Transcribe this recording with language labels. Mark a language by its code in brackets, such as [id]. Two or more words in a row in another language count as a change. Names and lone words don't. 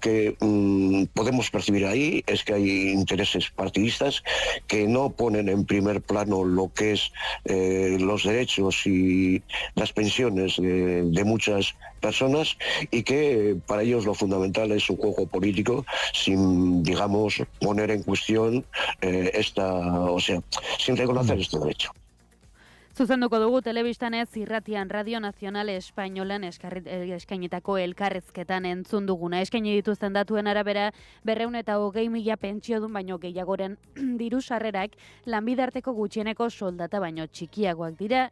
[es] que podemos percibir ahí es que hay intereses partidistas que no ponen en primer plano lo que es los derechos y las pensiones de muchas personas y que para ellos lo fundamental es un juego político sin, digamos, poner en cuestión sin reconocer este derecho. [eu] Zuzenduko dugu telebistanez irratian Radio Nazional Espainolan eskainetako elkarrezketan entzun duguna. Eskaini dituzten datuen arabera 220.000 pentsiodun baino gehiagoren diru sarrerak lanbidarteko gutxieneko soldata baino txikiagoak dira.